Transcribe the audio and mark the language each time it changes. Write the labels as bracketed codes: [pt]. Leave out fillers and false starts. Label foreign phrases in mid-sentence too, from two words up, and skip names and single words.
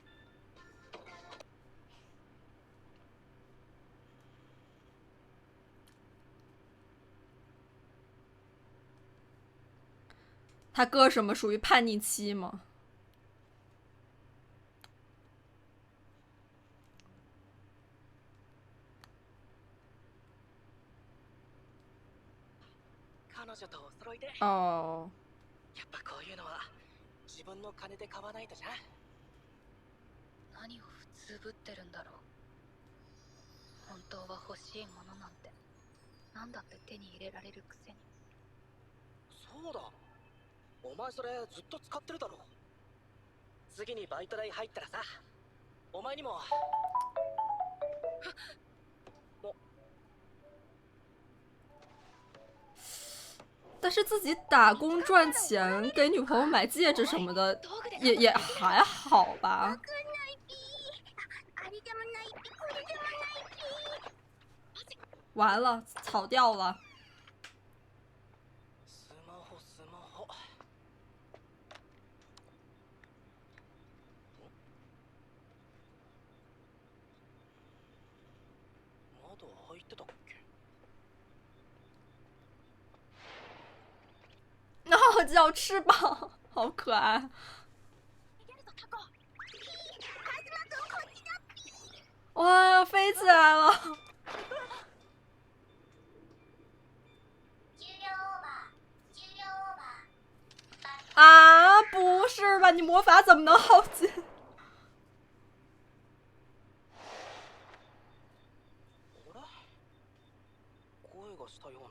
[zh] 他哥什么属于叛逆期吗？ [ja] 彼女とお揃いで。 [zh] 哦， [ja] やっぱこういうのは自分の金で買わないとじゃ。何を普通ぶってるんだろう。本当は欲しいものなんてなんだって手に入れられるくせに。そうだ、お前それずっと使ってるだろ。次にバイト代入ったらさ、お前にも。 [zh] 但是自己打工赚钱给女朋友买戒指什么的，也还好吧。完了，草掉了。 [ja] スマホスマホ。窓開いてたっけ？ [zh] 然后叫翅膀，好可爱。哇，飞起来了！啊，不是吧？你魔法怎么能好进？ [ja] 声がしたような。